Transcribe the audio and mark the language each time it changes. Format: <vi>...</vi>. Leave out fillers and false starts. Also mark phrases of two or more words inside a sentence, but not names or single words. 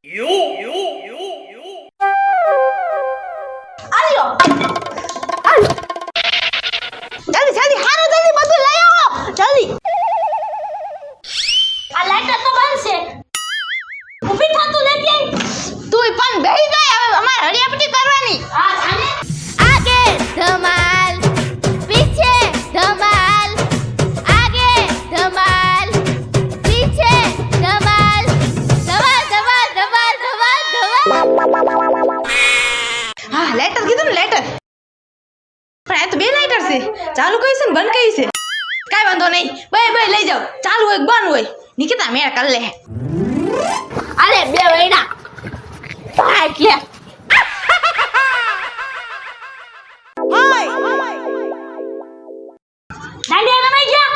<gu>આલ્યો જલ્દી જલ્દી હારો જલ્દી બધું લઈ આવો જલ્દી. આ લાઈટર તો બંધ છે ઊભી થા તું લેતી આઈ. તું પણ બેહી જાય હવે અમારે હળિયાપટ્ટી કરવાની. આ જાને</gu> <hi>आगे धमाल पीछे धमाल आगे धमाल पीछे धमाल धमाल धमाल धमाल धमाल धमाल</hi> <gu>હા લેટર કીધું ને લેટર પણ આ તો બે લાઈટર છે ચાલુ કઈ છે ને બંધ કઈ છે કાઈ વાંધો નહીં બે બે લઈ જાઓ ચાલુ હોય કે બંધ હોય નિકિતા મેળ કર લે. અરે બે વૈડા ભાઈ કે દાંડિયા રમાઈ ગયા.</gu>